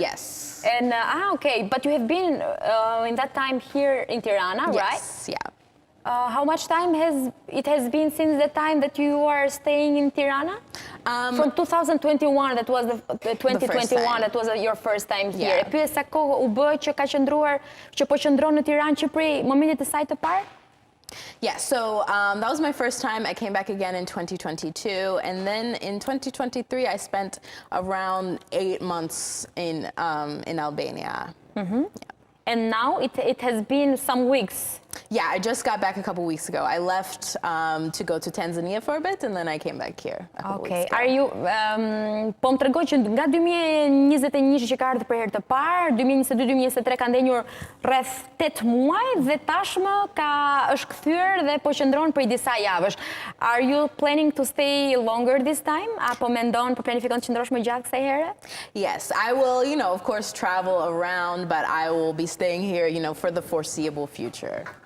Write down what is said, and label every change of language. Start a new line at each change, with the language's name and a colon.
English: Yes. And okay, but you have been in that time here in Tirana, right? Yes, yeah. How much time has it been since the time that you are staying in Tirana? From 2021, that was the 2021, that was your first time here.
Albanian: E pyes sa kohë u bë që ka qëndruar, që po qëndron në Tiranë që prej momentit të saj të parë?
English: Yeah, so that was my first time. I came back again in 2022, and then in 2023 I spent around 8 months in Albania. Yeah. And now it has been some weeks. Yeah, I just got back a couple weeks ago. I left to go to Tanzania for a bit, and then I came back here a couple weeks ago. Are you,
Albanian: po më tregoj që nga 2021 që ka ardhur për herë të parë, 2022-2023 ka ndenjur rreth 8 muaj dhe tashmë është kthyer dhe po qëndron për disa javësh.
English: Are you planning to stay longer this time?
Albanian: Apo planifikon të qëndrosh më gjatë kësaj here?
English: Yes, I will, of course, travel around, but I will be staying here, for the foreseeable future.